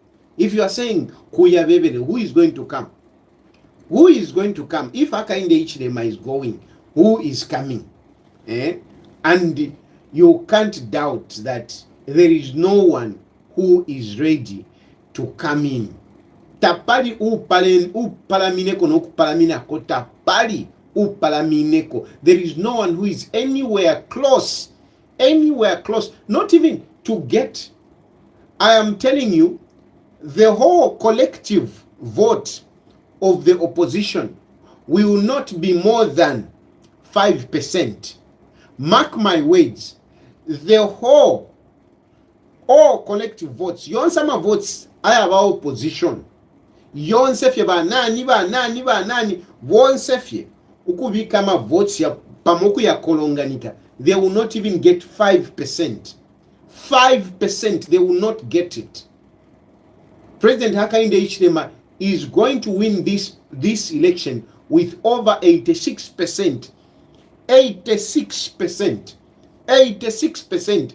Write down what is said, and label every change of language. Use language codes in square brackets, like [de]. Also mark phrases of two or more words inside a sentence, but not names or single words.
[en] If you are saying [bem] Kuya Bebele, [en] who is going to come? Who is going to come? If Hakainde Hichilema is going, who is coming? And you can't doubt that there is no one who is ready to come in. [bem] Tapali upalamineko no kupalaminako tapali upalamineko. [en] There is no one who is anywhere close, not even to get. I am telling you, the whole collective vote of the opposition will not be more than 5%. Mark my words, the whole all collective votes, [bem] yonsama votes aya ba opposition, yonsefye banani wonsefye ukubika ama votes ya pamoku ya kolonganika, [en] they will not even get 5%. 5%, they will not get it. President Hakainde Hichilema is going to win this election with over 86%. 86%.